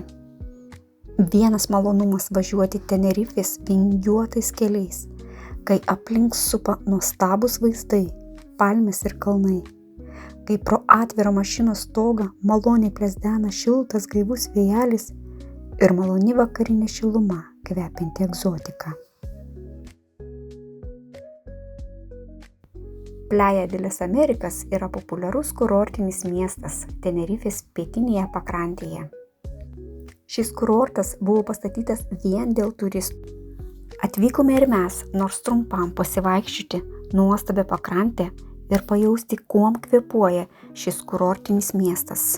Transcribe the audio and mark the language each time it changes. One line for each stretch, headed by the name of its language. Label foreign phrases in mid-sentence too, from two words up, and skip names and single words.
Lithuanian: Vienas malonumas važiuoti Tenerifės vingiuotais keliais, kai aplink supa nuostabūs vaizdai, palmės ir kalnai, kai pro atvirą mašinos stogą maloniai plezdena šiltas gaivus vėjelis ir maloni vakarinė šiluma kvepianti egzotika. Playa de las Americas yra populiarus kurortinis miestas Tenerifės pietinėje pakrantėje. Šis kurortas buvo pastatytas vien dėl turistų. Atvykome ir mes, nors trumpam pasivaikščioti nuostabią pakrantę ir pajausti, kuom kvėpuoja šis kurortinis miestas.